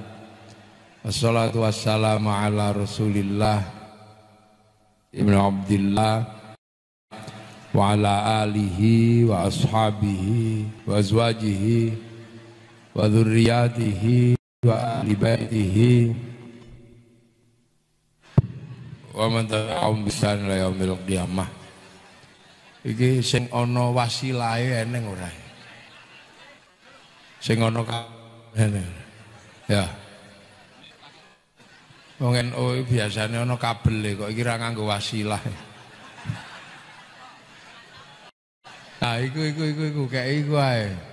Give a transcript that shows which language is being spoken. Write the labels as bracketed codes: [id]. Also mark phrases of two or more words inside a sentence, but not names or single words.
[ar] والصلاة والسلام على رسول الله ابن عبد الله وعلى آله وأصحابه وأزواجه وذرياته وأهل بيته ومن تبعهم بإحسان إلى يوم القيامة. [jv] Iki sing ana wasilahe eneng ora? Sing ana eneng. Ya. Wong NU biasane ana kabele kok iki ra nganggo wasilah. Nah, iku kayak iku ae.